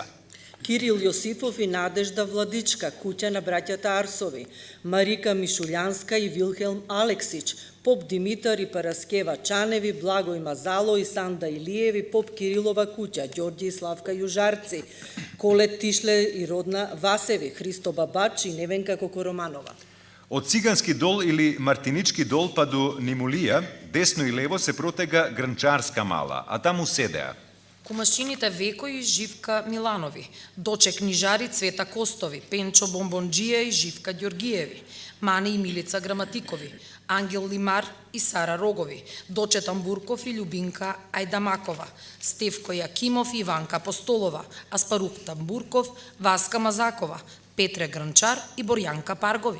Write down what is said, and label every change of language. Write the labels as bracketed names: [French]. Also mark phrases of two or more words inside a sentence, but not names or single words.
[Macedonian] Кирил Јосифов и Надежда Владичка, куќа на браќата Арсови, Марика Мишулјанска и Вилхелм Алексич, Поп Димитар и Параскева Чаневи, Благој Мазало и Санда Илиеви, Поп Кирилова куќа, Ѓорѓи и Славка Јужарци, Колет Тишле и Родна Васеви, Христо Бабач и Невенка Кокороманова. Од Цигански дол или Мартинички дол па до Нимулија, десно и лево се протега Гранчарска мала, а таму седеа Кумашините Веко и Живка Миланови, Доче книжари Цвета Костови, Пенчо Бомбонџија и Живка Ѓоргиеви, Мани и Милица Граматикови, Ангел Лимар и Сара Рогови, Доче Тамбурков и Љубинка Ајдамакова, Стевко Јакимов и Иванка Апостолова, Аспарух Тамбурков, Васка Мазакова, Петре Гранчар и Борјанка Паргови.